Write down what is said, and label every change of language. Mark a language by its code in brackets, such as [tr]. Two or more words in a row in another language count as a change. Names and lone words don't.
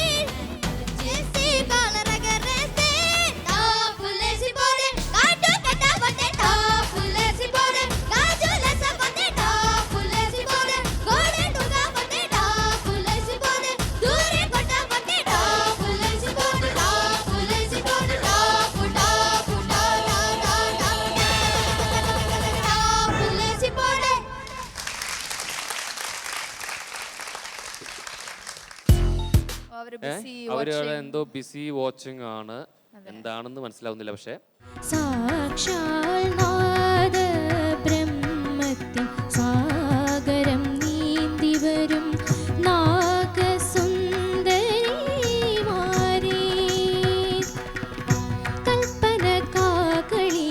[te] చేసి కాలరగరేస్తే టాపులేసి పోదే కాటు కట్టావంటే టాపులేసి పోదే గాజులేసవంటే టాపులేసి పోదే గోడెండుగా వంటే టాపులేసి పోదే దూరే కొట్టావంటే టాపులేసి పోదే టాపులేసి పోదే టాపు టాపు టాపులేసి పోదే [ml] അവര് busy അവര് [en] watching. [ml] എന്തോ ബിസി വാച്ചിങ് ആണ്, എന്താണെന്ന് മനസ്സിലാവുന്നില്ല. പക്ഷേ സാക്ഷാൽ നാദ ബ്രഹ്മത്തിൻ സാഗരം നീന്തി വരും നാഗസുന്ദരിമാരേ കൽപ്പന കാകൾ